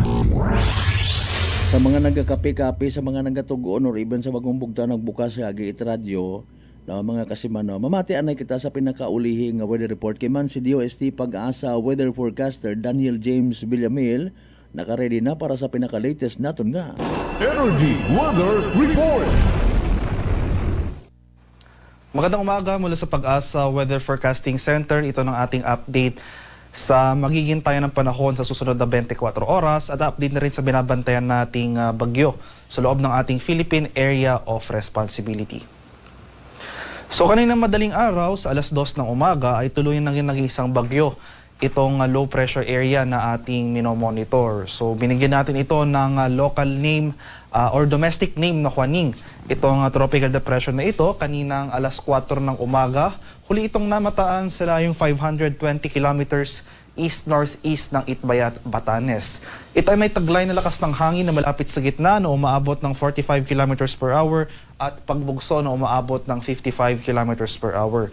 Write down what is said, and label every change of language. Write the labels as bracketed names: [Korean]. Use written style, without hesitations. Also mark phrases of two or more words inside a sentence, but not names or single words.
[Hiligaynon] Sa mga nagkakape-kape, sa mga nagatugon or even sa bagong bugta nagbukas sa Agiit Radio, na mga kasimano, mamati anay kita sa pinakaulihi nga weather report kay man si DOST Pag-asa [English] weather forecaster [Hiligaynon] Daniel James Villamil naka-ready na para sa pinaka-latest naton nga Energy Weather Report. [Filipino] Magandang umaga mula sa Pag-asa Weather Forecasting Center. Ito ng ating update sa magiging tayo ng panahon sa susunod na 24 oras at update na rin sa binabantayan nating bagyo sa loob ng ating Philippine Area of Responsibility. So kanina madaling araw sa alas 2 ng umaga ay tuloy naging isang bagyo itong [English] low pressure area [Filipino] na ating minomonitor. So binigyan natin ito ng [English] local name or domestic name [Filipino] na Juaning. Itong [English] tropical depression [Filipino] na ito kaninang alas 4 ng umaga. Huli itong namataan sila yung 520 [English] kilometers east-northeast [Filipino] ng Itbayat, Batanes. Ito ay may taglay na lakas ng hangin na malapit sa gitna na umaabot ng 45 [English] kilometers per hour [Filipino] at pagbugso na umaabot ng 55 [English] kilometers per hour.